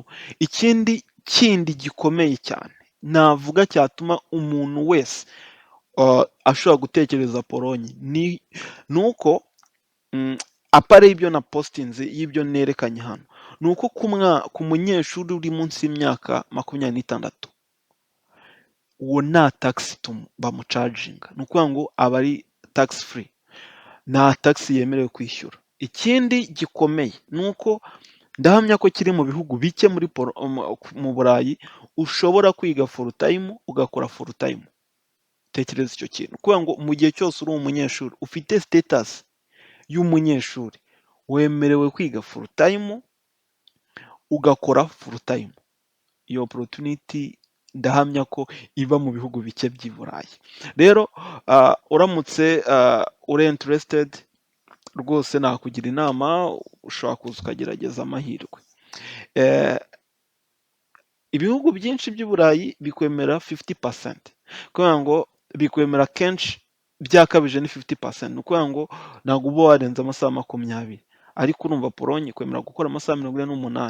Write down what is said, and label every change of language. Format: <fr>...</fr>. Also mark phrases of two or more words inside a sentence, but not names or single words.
<rw>Ikindi gikomeye cyane navuga cyatuma umuntu wese ashobora gutekereza Pologne ni uko apare ibyo na postinze y'ibyo nerekanye hano, ni uko ku munyeshuri uri munsi y'imyaka 26 uwo nta tax bamucaginga, ni ukuvuga ngo aba ari</rw> <en>tax free,</en> <rw>nta tax yemerewe kwishyura. Ikindi gikomeye ni uko ndahamya ko kiri mu bihugu bike mu Burayi ushobora kwiga</rw> <en>full time</en> <rw>ugakora</rw> <en>full time.</en> <rw>Tekereza icyo kintu, kuvuga ngo mu gihe cyose uri umunyeshuri ufite status y'umunyeshuri wemerewe kwiga</rw> <en>full time</en> <rw>ugakora</rw> <en>full time.</en> <rw>Iyo opportunity ndahamya ko iba mu bihugu bike by'i Burayi. Rero uramutse uri interested rwose nakugira inama, ushobora kuza ukagerageza amahirwe. Ibihugu byinshi by'i Burayi bikwemera 50%, kuvuga ngo bikwemera kenshi byakabije ni 50%, ni ukuvuga ngo ntabwo uba warenza amasaha 20, ariko urumva Pologne ikwemera gukora amasaha 48.</rw>